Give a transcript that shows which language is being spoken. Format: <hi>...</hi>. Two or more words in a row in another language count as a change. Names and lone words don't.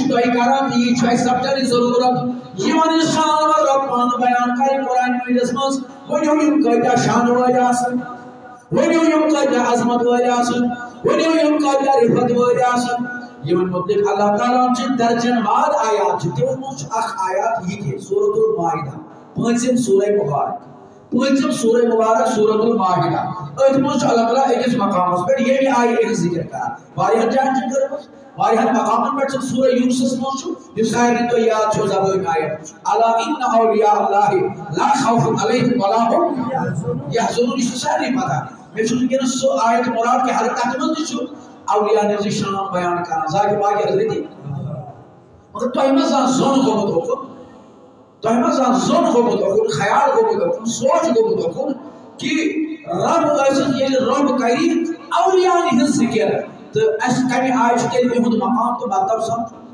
<ks>تۄہہِ کران تہٕ یی چھُ اَسہِ سمجھنٕچ ضروٗرت یِمن ہٕنٛز شان رب پانہٕ بیان کرِ قرآن مجیدس منٛز ؤنِو یِم کۭتیاہ شانہٕ وٲلۍ آسن ؤنِو یِم کۭتیاہ عظمت وٲلۍ آسن ؤنِو یِم کۭتیاہ رِفت وٲلۍ آسن یِمن مُتعلق اللہ تعالیٰ ہن چھِ درجن واد آیات چھِ تِمن منٛز چھُ اکھ آیات یہِ تہِ سورۃ المائدہ پٲنٛژِم سورہ مبارک سورۃ المائدہ أتھۍ منٛز چھُ اللہ تعالیٰ أکِس مقامس پٮ۪ٹھ ییٚمہِ آیہِ ہٕنٛز ذِکر کران واریاہن جاین چھِ کٔرمٕژ واریاہن مقامن پٮ۪ٹھ چھِ سورہ یوٗنسس منٛز چھُ یُس سارنٕے تۄہہِ یاد چھو زبٲنۍ آیت</ks> <ar>الا ان اولیاء اللہ لا خوف علیہم ولا هم یحزنون</ar> <ks>یہِ چھُ سارنٕے پتہ مےٚ چھُ ونکیٚنس سُہ آیت مراد کہِ ہر تتھ منٛز تہِ چھُ اولیاء ہٕنٛز شان بیان کران ذاتِ پاک حضرتی مگر تۄہہِ ما زانٛہہ زوٚن گوٚمُت اوکُن تۄہہِ ما زانٛہہ زوٚن گوٚمُت اوکُن خیال گوٚمُت اوکُن سونٛچ گوٚمُت اوکُن کہِ رب ٲسِتھ ییٚلہِ رب کرِ اولیاء ہٕنٛز ذِکر تہٕ اَسہِ کمہِ آیہِ چھُ تیٚلہِ یِہُنٛد مقام تہٕ مطلب سمجھ</ks>